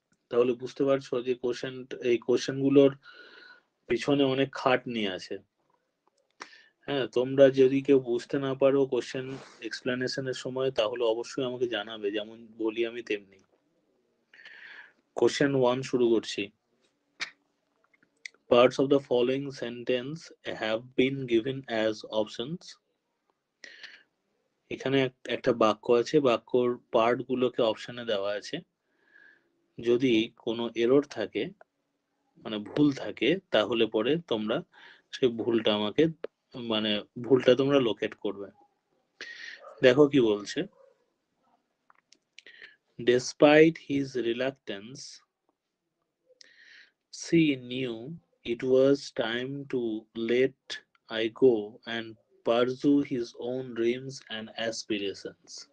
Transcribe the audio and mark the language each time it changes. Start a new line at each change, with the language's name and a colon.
Bangla: তাহলে বুঝতে পারছো যে এই কোশ্চেনগুলোর পিছনে অনেক খাটনি আছে। হ্যাঁ, তোমরা যদি কেউ বুঝতে না পারো কোশ্চেন এক্সপ্লেনেশনের সময়, তাহলে অবশ্যই আমাকে জানাবে, যেমন বলি আমি তেমনি। কোশ্চেন 1 শুরু করছি।
English: Parts of the following sentence have been given as options.
Bangla: এখানে একটা বাক্য আছে, বাক্যর পার্ট গুলোকে অপশনে দেওয়া আছে। যদি কোনো এরর থাকে, মানে ভুল থাকে, তাহলে পরে তোমরা সেই ভুলটা আমাকে, মানে ভুলটা তোমরা লোকেট করবে। দেখো কি বলছে।
English: Despite his reluctance, she knew it was time to let I go and pursue his own dreams and aspirations.